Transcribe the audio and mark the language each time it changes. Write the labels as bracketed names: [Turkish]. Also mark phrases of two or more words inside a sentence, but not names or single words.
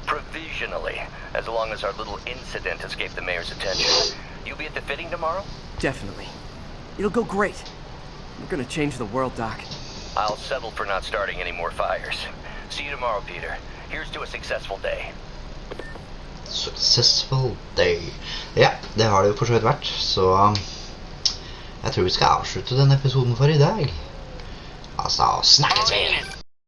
[English] Provisionally, as long as our little incident escaped the mayor's attention. You'll be at the fitting tomorrow? Definitely. It'll go great. We're gonna change the world, Doc. I'll settle for not starting any more fires. See you tomorrow, Peter. Here's to a successful day. Successful day. [Norwegian] Ja, det har det jo for så vidt vært, så jeg tror vi skal avslutte denne episoden for i dag. Altså, snakkes vi!